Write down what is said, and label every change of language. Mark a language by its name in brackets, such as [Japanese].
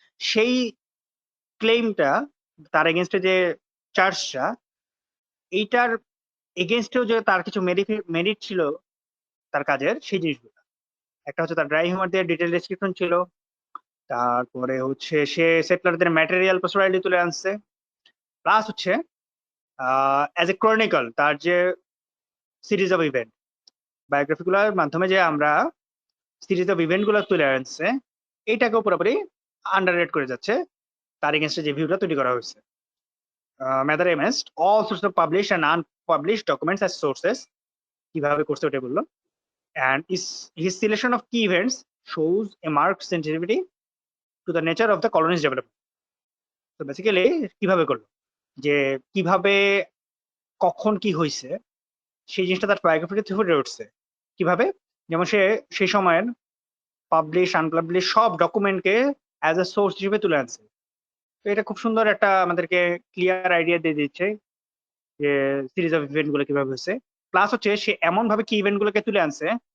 [Bangla] সেই ক্লেমটা, তার এগেনস্টে যে চার্জটা, এইটার এগেনস্টেও যে তার কিছু মেরিট ছিল তার কাজের, সেই জিনিসগুলো একটা হচ্ছে তার ড্রাই হিউমার দিয়ে ডিটেল ডেসক্রিপশন ছিল, তারপরে হচ্ছে সে সেটলারদের ম্যাটেরিয়াল পার্সোনালিটি তুলে আনছে, প্লাস হচ্ছে অ্যাজ এ ক্রনিকল তার যে সিরিজ অফ ইভেন্ট, বায়োগ্রাফি গুলোর মাধ্যমে যে আমরা সিরিজ অফ ইভেন্ট গুলো তুলে আনছে, এইটাকেও পুরোপুরি আন্ডাররেট করে যাচ্ছে তার এগেনস্টে যে ভিউটা তৈরি করা হয়েছে। [English] Mather amassed all sorts of published and unpublished documents as sources, [Bangla] কিভাবে করছে ওটা বললো, [English] and his selection of key events shows a marked sensitivity to the nature of the colony's development. [Bangla] তো বেসিক্যালি কিভাবে করলো, যে কিভাবে কখন কি হয়েছে সেই জিনিসটা তার বায়োগ্রাফিতে ফুটে উঠছে। কিভাবে? যেমন সে সেই সময়ের পাবলিশ আনপাবলিশ সব ডকুমেন্টকে অ্যাজ এ সোর্স হিসেবে তুলে আনছে। তো এটা খুব সুন্দর একটা আমাদেরকে ক্লিয়ার আইডিয়া দিয়ে দিচ্ছে যে সিরিজ অফ ইভেন্ট গুলো কিভাবে হয়েছে। প্লাস হচ্ছে সে এমন ভাবে কি ইভেন্ট গুলোকে তুলে আনছে